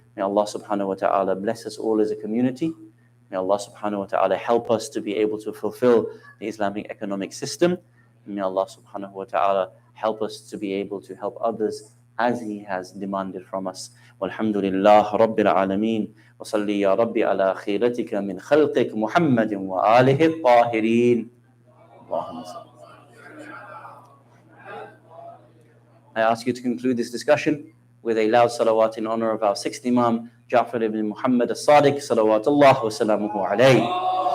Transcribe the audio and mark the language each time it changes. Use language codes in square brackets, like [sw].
[en] May Allah subhanahu wa ta'ala bless us all as a community. May Allah subhanahu wa ta'ala help us to be able to fulfill the Islamic economic system. And may Allah subhanahu wa ta'ala help us to be able to help others as he has demanded from us. [ar] Walhamdulillah Rabbil Alameen. وصلي يا ربي على خيرتك من خلقك محمد وآله الطاهرين. اللهم صل. [en] I ask you to conclude this discussion with a loud salawat in honor of our sixth Imam, Jafar ibn Muhammad al-Sadiq, [ar] salawatullah wa salamuhu alayhi.